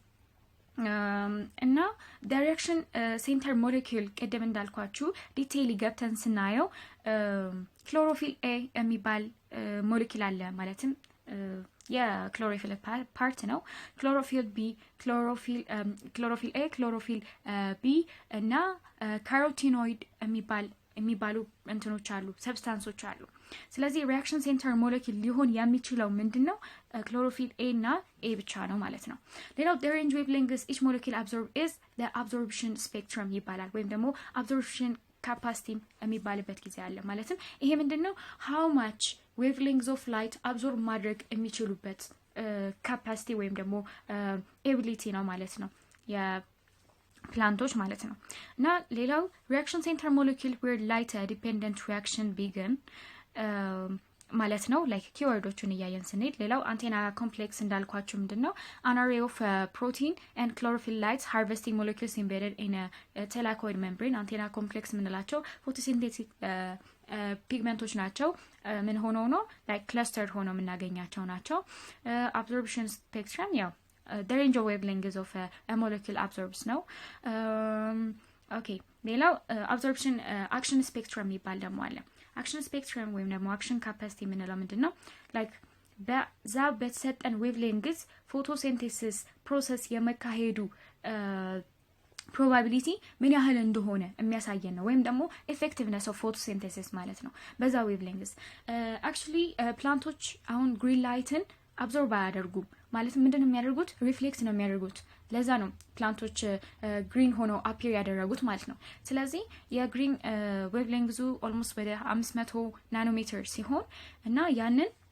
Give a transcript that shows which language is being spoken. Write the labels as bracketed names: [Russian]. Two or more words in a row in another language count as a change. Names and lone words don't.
[Amharic] እና [English] the reaction center molecule [Amharic] ቀደም እንዳልኳችሁ ዲቴይል ገብተን ስናየው [English] chlorophyll A [Amharic] የሚባል ሞለኪል አለ ማለትም [English] chlorophyll part [Amharic] ነው [English] chlorophyll B chlorophyll A chlorophyll B [Amharic] እና carotenoid የሚባሉ እንትኖች አሉ ሰብስታንሶች አሉ ስለዚህ [English] reaction center molecule [Amharic] ሊሆን የሚችለው ምንድነው [English] chlorophyll A [Amharic] እና A ብቻ ነው ማለት ነው ሌላው [English] the range wavelengths each molecule absorb is the absorption spectrum [Amharic] ይባላል ወይም ደግሞ [English] absorption capacity [Amharic] የሚባልበት ጊዜ አለ ማለትም ይሄ ምንድነው [English] how much wavelengths of light absorb [Amharic] ማድረግ የሚችሉበት capacity ወይም ደግሞ ability ነው ማለት ነው plantos ማለት ነው እና ሌላው [English] reaction center molecule where light dependent reaction begin [Amharic] ማለት ነው [English] like keywordዎቹን [Amharic] ያያየን ስንሄድ ሌላው [English] antenna complex [Amharic] እንዳልኳችሁ ምንድነው [English] an array of protein and chlorophyll lights harvesting molecules embedded in a thylakoid membrane antenna complex ምንላቸው photosynthetic pigmentos [Amharic] ናቸው ምን ሆነው ነው [English] like clustered [Amharic] ሆነው የምናገኛቸው ናቸው [English] absorption spectrum ያው the range of wavelengths of a molecule absorbs now [Amharic] okay ሌላው [English] absorption action spectrum [Amharic] ይባል ደግሞ አለ [English] action spectrum [Amharic] ወይም ደግሞ [English] action capacity [Amharic] ምንለው ምንድነው like በዛ በተሰጠን [English] wavelengths photosynthesis process [Amharic] የመካሄዱ probability ምን ያህል እንደሆነ የሚያሳየን ነው ወይም ደግሞ [English] effectiveness of photosynthesis [Amharic] ማለት ነው በዛ wavelengths [English] actually planቶች [Amharic] አሁን [English] green lightን absorb [Amharic] አያደርጉም ማለት ምንድነው የሚያደርጉት ሪፍሌክት ነው የሚያደርጉት ለዛ ነው ፕላንቶች ግሪን ሆኖ አፒር ያደረጉት ማለት ነው ስለዚህ [English] green wavelength [Amharic] almost ወደ 500 ናኖሜትር ሲሆን እና ያንን